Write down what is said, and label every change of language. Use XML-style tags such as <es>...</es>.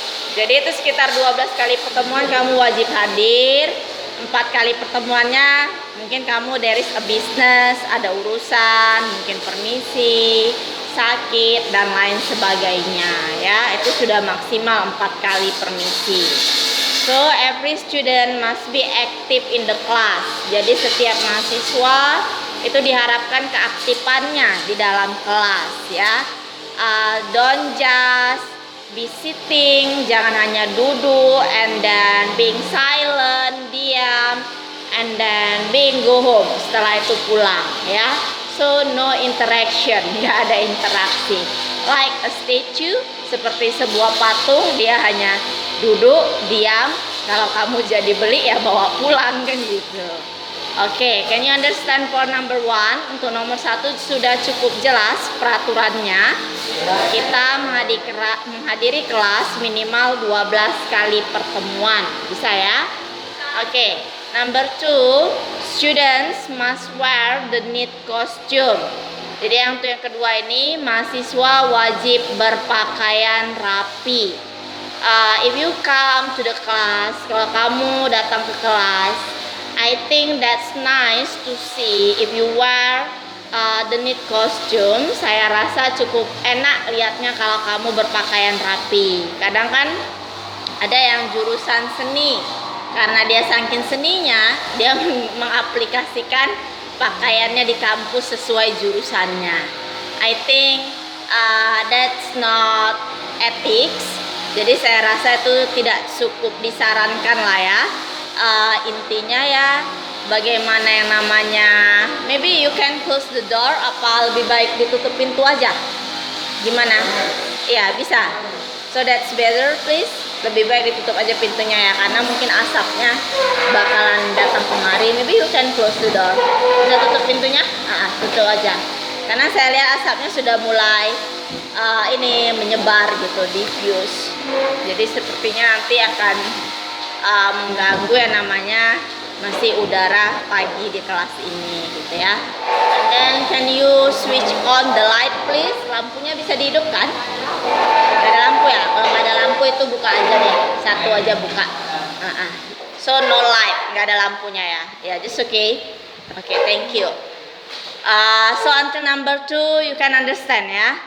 <id>Jadi itu sekitar 12 kali pertemuan kamu wajib hadir. 4 kali pertemuannya mungkin kamu</id> <en>there is a business,</en> <id>ada urusan, mungkin permisi, sakit dan lain sebagainya ya. Itu sudah maksimal 4 kali permisi.</id> <en>So every student must be active in the class.</en> <id>Jadi setiap mahasiswa itu diharapkan keaktifannya di dalam kelas ya.</id> <en>Don't just be sitting,</en> <id>jangan hanya duduk</id> <en>and then being silent,</en> <id>diam,</id> <en>and then being go home,</en> <id>setelah itu pulang ya.</id> <en>So no interaction,</en> <id>nggak ada interaksi.</id> <en>Like a statue,</en> <id>seperti sebuah patung, dia hanya duduk, diam. Kalau kamu jadi beli ya bawa pulang kan gitu.</id> <en>Oke, can you understand for number 1?</en> <id>Untuk nomor 1 sudah cukup jelas peraturannya. Kita menghadiri kelas minimal 12 kali pertemuan. Bisa ya?</id> <en>Oke, number 2, students must wear the neat costume.</en> <id>Jadi yang kedua ini, mahasiswa wajib berpakaian rapi.</id> <en>If you come to the class,</en> <id>kalau kamu datang ke kelas,</id> <en>I think that's nice to see if you wear the neat costume.</en> <id>Saya rasa cukup enak lihatnya kalau kamu berpakaian rapi. Kadang kan ada yang jurusan seni, karena dia saking seninya, dia mengaplikasikan pakaiannya di kampus sesuai jurusannya.</id> <en>I think that's not ethics.</en> <id>Jadi saya rasa itu tidak cukup disarankan lah ya. Intinya ya, bagaimana yang namanya,</id> <en>maybe you can close the door,</en> <id>apa lebih baik ditutup pintu aja? Gimana? Ya bisa.</id> <en>So that's better please.</en> <id>Lebih baik ditutup aja pintunya ya, karena mungkin asapnya bakalan datang kemari.</id> <en>Maybe you can close the door.</en> <id>Bisa tutup pintunya? Tutup aja. Karena saya lihat asapnya sudah mulai ini menyebar gitu, diffuse. Jadi sepertinya nanti akan mengganggu yang namanya masih udara pagi di kelas ini gitu ya.</id> <en>And then can you switch on the light please?</en> <id>Lampunya bisa dihidupkan? Gak ada lampu ya? Kalau nggak ada lampu itu buka aja deh, satu aja buka.</id> <en>So no light,</en> <id>nggak ada lampunya ya?</id> <en>Ya just okay. Okay, thank you. So until number 2 you can understand ya.</en>